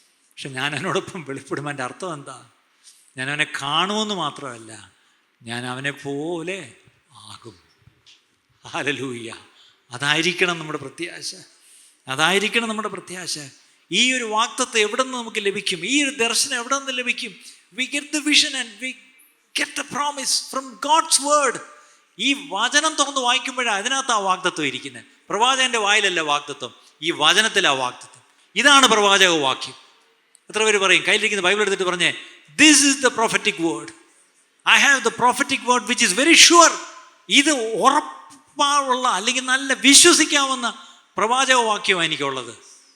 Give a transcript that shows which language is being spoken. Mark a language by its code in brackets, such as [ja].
[ml] പക്ഷെ ഞാൻ അവനോടൊപ്പം വെളിപ്പെടും, എൻ്റെ അർത്ഥം എന്താ? ഞാൻ അവനെ കാണുമെന്ന് മാത്രമല്ല, ഞാൻ അവനെ പോലെ ആകും. ഹല്ലേലൂയ. അതായിരിക്കണം നമ്മുടെ പ്രത്യാശ. അതായിരിക്കണം നമ്മുടെ പ്രത്യാശ. ഈ ഒരു വാഗ്ദത്തം എവിടെ നിന്ന് നമുക്ക് ലഭിക്കും? ഈ ഒരു ദർശനം എവിടെ നിന്ന് ലഭിക്കും? [en] We get the vision and we get the promise from God's word. [ml] ഈ വചനം തുറന്ന് വായിക്കുമ്പോഴാണ് അതിനകത്ത് ആ വാഗ്ദത്വം ഇരിക്കുന്നത്. പ്രവാചകന്റെ വായിലല്ല വാഗ്ദത്വം, ഈ വചനത്തിലാ വാഗ്ദത്വം. ഇതാണ് പ്രവാചക വാക്യം. എത്ര പേര് പറയും, കയ്യിലിരിക്കുന്ന ബൈബിൾ എടുത്തിട്ട് പറഞ്ഞേ, [en] This is the prophetic word. I have the prophetic word which is very sure. [ml] ഇത് ഉറപ്പായുള്ള, അല്ലെങ്കിൽ നല്ല വിശ്വസിക്കാവുന്ന പ്രവാചക വാക്യമാണ് എനിക്കുള്ളത്.